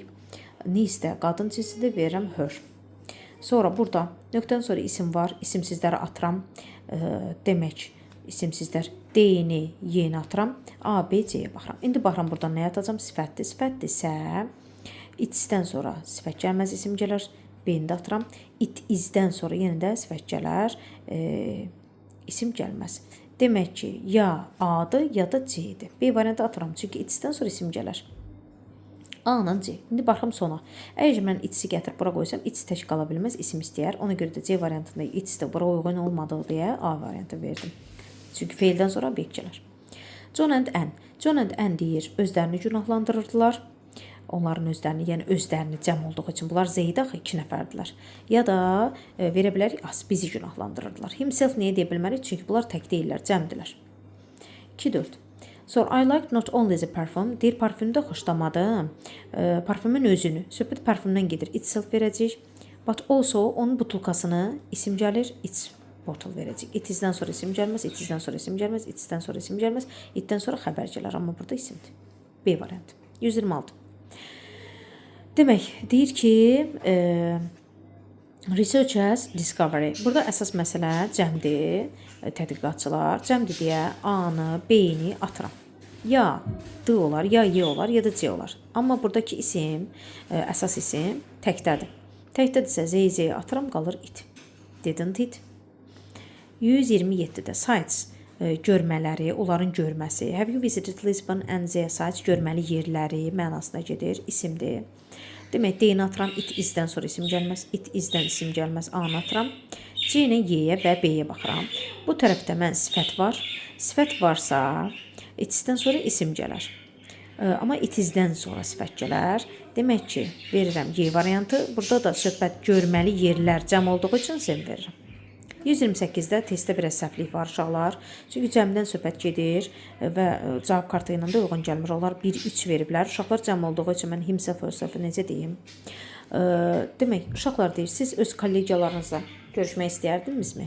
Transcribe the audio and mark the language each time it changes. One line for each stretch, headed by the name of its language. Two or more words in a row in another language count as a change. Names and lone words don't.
Azerbaijani: Nisdə qadın cinsidir, verirəm her. Sonra burada nöqtədən sonra isim var, isimsizləri atıram. Demək, isimsizlər D-ni yeni atıram. A, B, C-yə baxıram. İndi baxıram buradan nə atacam? Sifətdir. Sifətdirsə, it's-dən sonra sifət gəlməz, isim gələr. B-ni də atıram.
English: It is-
Azerbaijani: dən sonra yenə də sifət gələr, isim gəlməz. Demək ki, ya A-dır, ya da C-dir. B variantı atıram, çünki it's-dən sonra isim gələr. A-la C. İndi baxıram sona. Əgər mən it's-i gətirib bura qoysam, it's tək qala bilməz, isim istəyər. Ona görə də C variantında it's-də bura uyğun olmadığı deyə A variantı verdim. Çünki feildən sonra obyekt gələr. John and Anne. John and Anne deyir, özlərini günahlandırırdılar. Onların özlərini, yəni özlərini cəm olduğu üçün. Bunlar Zeydə axı 2 nəfərdilər. Ya da verə bilərik, bizi günahlandırırdılar. Himself niyə deyə bilmərik? Çünki bunlar tək deyirlər, cəmdilər. 2-4.
English: Sonra I like not only the perfume.
Azerbaijani: Deyir, parfümü də xoşlamadım. Parfümün özünü. Söhbət parfümdən gedir. Itself verəcək.
English: But also
Azerbaijani: onun butulkasını isim gəlir.
English: It's bottle
Azerbaijani: verəcək.
English: It is-
Azerbaijani: dən sonra isim gəlməz.
English: It is-
Azerbaijani: dən sonra isim gəlməz. It's-dən sonra isim gəlməz. It-dən sonra xəbər gələr. Amma burada isimdir. B variantı. 126. Demək, deyir ki,
English: researchers discovery.
Azerbaijani: Burada əsas məsələ cəmdir, tədqiqatçılar. Cəmdir deyə A-nı, B-ni atıram. Ya D olar, ya Y olar, ya da C olar. Amma buradakı isim, əsas isim təkdədir. Təkdədirsə Z-yə atıram, qalır it.
English: Didn't it?
Azerbaijani: 127-də sites, görmələri, onların görməsi.
English: Have you visited Lisbon and their sites?
Azerbaijani: Görməli yerləri mənasına gedir, isimdir. Demək, D-ni atıram,
English: it is-
Azerbaijani: dən sonra isim gəlməz,
English: it is-
Azerbaijani: dən isim gəlməz, A-nı atıram. C-ni Y-yə və B-yə baxıram. Bu tərəfdə mən sifət var. Sifət varsa, it-dən sonra isim gələr. Amma
English: it is-
Azerbaijani: dən sonra sifət gələr. Demək ki, verirəm Y variantı. Burada da söhbət görməli yerlər cəm olduğu üçün zen verirəm. 128-də testdə biraz səhvlik var uşaqlar. Çünki cəmdən söhbət gedir və cavab kartı ilə də uyğun gəlmir. Onlar 1-3 veriblər. Uşaqlar cəm olduğu üçün mən
English: himself, herself
Azerbaijani: necə deyim? Demək, uşaqlar deyir, siz öz kollegiyalarınızla görüşmək istəyərdinizmi?